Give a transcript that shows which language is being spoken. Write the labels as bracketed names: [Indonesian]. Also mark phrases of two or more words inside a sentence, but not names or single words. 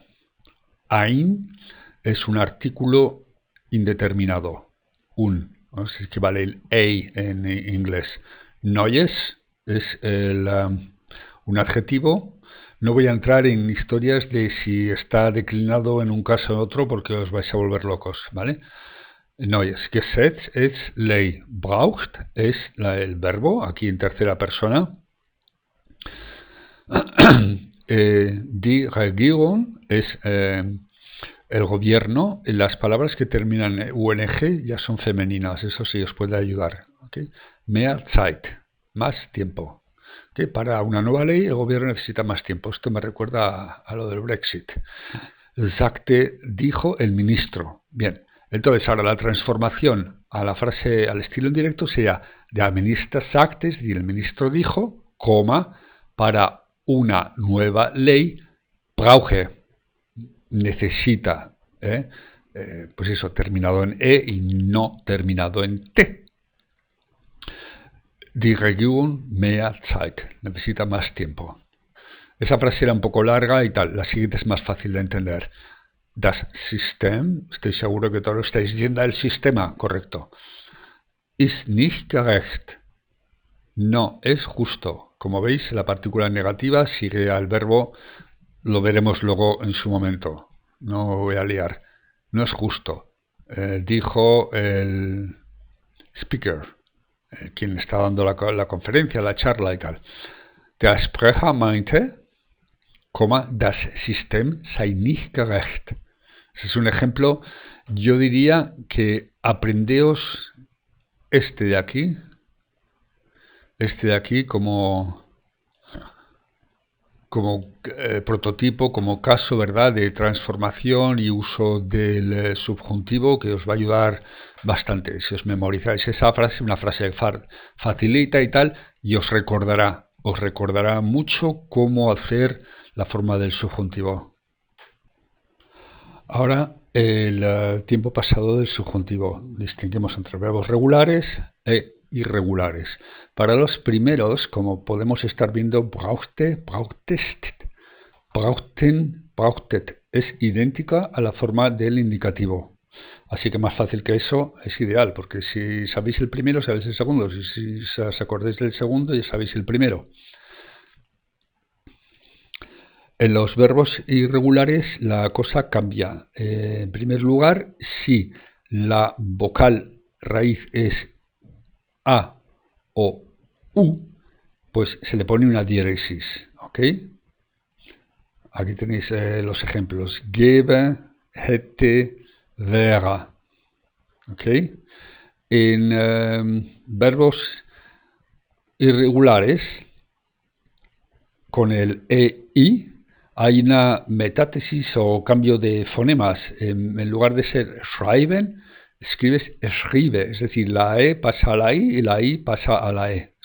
[Spanish] Ein es un artículo indeterminado. ¿No? Es equivale el a en inglés. Neues es un adjetivo. No voy a entrar en historias de si está declinado en un caso o en otro porque os vais a volver locos, ¿vale? [German] Neues. Gesetz [Spanish] es ley. Braucht es el verbo, aquí en tercera persona. [German] Die Regierung [Spanish] es el gobierno. Las palabras que terminan en UNG ya son femeninas, eso sí os puede ayudar. [German] ¿Okay? Mehr Zeit, [Spanish] más tiempo. ¿Okay? Para una nueva ley el gobierno necesita más tiempo. Esto me recuerda a lo del Brexit. Sagte, dijo el ministro. Bien, entonces ahora la transformación a la frase, al estilo indirecto sería [German] der Minister sagte, [Spanish] y el ministro dijo, coma, para una nueva ley, brauche, necesita, pues eso, terminado en E y no terminado en T. [German] Die Regierung mehr Zeit, [Spanish] necesita más tiempo. Esa frase era un poco larga y tal, la siguiente es más fácil de entender. [German] Das System, [Spanish] estoy seguro que todos lo estáis diciendo, el sistema, correcto. [German] Ist nicht gerecht, [Spanish] no es justo. Como veis, la partícula negativa sigue al verbo, lo veremos luego en su momento. No me voy a liar. No es justo. Dijo el speaker, quien está dando la conferencia, la charla y tal. [German] Der Sprecher meinte, das System sei nicht gerecht. [Spanish] Ese es un ejemplo. Yo diría que aprendeos este de aquí como prototipo, como caso, ¿verdad?, de transformación y uso del subjuntivo, que os va a ayudar bastante. Si os memorizáis esa frase, una frase facilita y tal, y os recordará mucho cómo hacer la forma del subjuntivo. Ahora, el tiempo pasado del subjuntivo. Distinguimos entre verbos regulares e irregulares. Para los primeros, como podemos estar viendo, [German] brauchte, brauchtest, brauchten, brauchtet, [Spanish] es idéntica a la forma del indicativo. Así que más fácil que eso es ideal, porque si sabéis el primero, sabéis el segundo. Si os acordáis del segundo, ya sabéis el primero. En los verbos irregulares la cosa cambia. En primer lugar, si la vocal raíz es A o U, pues se le pone una diéresis. ¿Ok? Aquí tenéis los ejemplos. [German] Gebe, hätte, wäre. [Spanish] ¿Ok? En verbos irregulares, con el EI, hay una metátesis o cambio de fonemas. En lugar de ser schreiben, escribes schriebe, es decir, la E pasa a la I y la I pasa a la E.